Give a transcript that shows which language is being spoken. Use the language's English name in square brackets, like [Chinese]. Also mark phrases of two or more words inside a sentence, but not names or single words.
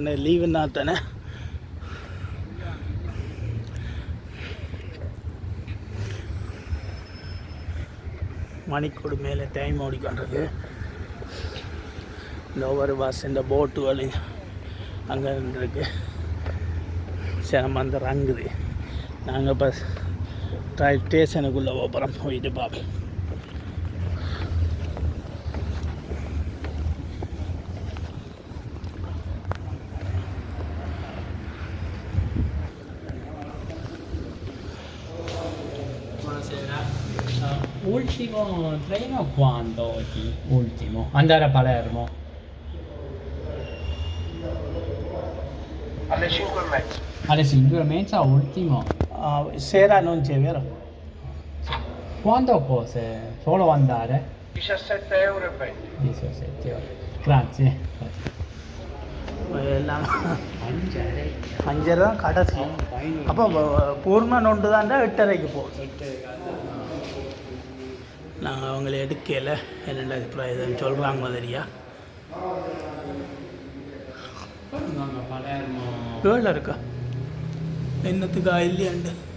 [Tamil] இந்த லீவுன்னா தானே. மணிக்கூடு மேலே டைம் ஓடிக்கொண்டிருக்கு. இந்த ஒவ்வொரு பஸ் இந்த போட்டுகள் அங்கே இருக்கு. சிரமம் அந்த ரங்குது. நாங்கள் இப்போ [English] rail stationukkulle [Tamil] போகிறோம். போயிட்டு பார்ப்போம். [Italian] Ultimo treno quando oggi? Ultimo. Andare a Palermo. Alle 5:30. Alle 5:30 ultimo. Sera non c'è, vero? Quanto cose? Solo andare? 17,20 €. 17 ore. Grazie. [Tamil] எல்லாம் 5 தான் கடைசி. அப்போ பூர்ண நொண்டு தாண்டா 8:30க்கு போகுது. நாங்கள் அவங்கள எடுக்கலை. என்னென்ன இதுன்னு சொல்கிறாங்க மாதிரியா. வேலை இருக்கா என்னத்துக்கா இல்லையாண்டு.